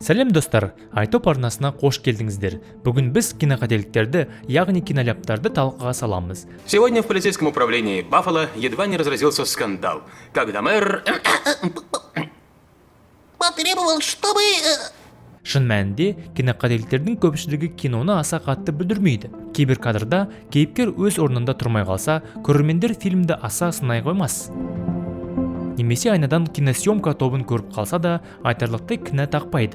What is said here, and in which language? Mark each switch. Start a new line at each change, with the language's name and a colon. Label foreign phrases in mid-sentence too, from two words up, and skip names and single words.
Kazakh: Сәлем достар, айтоп арнасына қош келдіңіздер. Бүгін біз киноқателіктерді, яғни киноляптарды талқыға саламыз.
Russian: Сегодня в полицейском управлении Баффало едва не разразился скандал, когда мэр потребовал, чтобы...
Kazakh: Шын мәнінде, киноқателіктердің көпшілігі киноны аса қатты бүлдірмейді. Кейбір кадрда кейіпкер өз орнында тұрмай қалса, көрермендер фильмді аса сынай қоймас. Немесе айнадан киносъемка тобын көріп қалса да, айтарлықтай кінә тақпайды.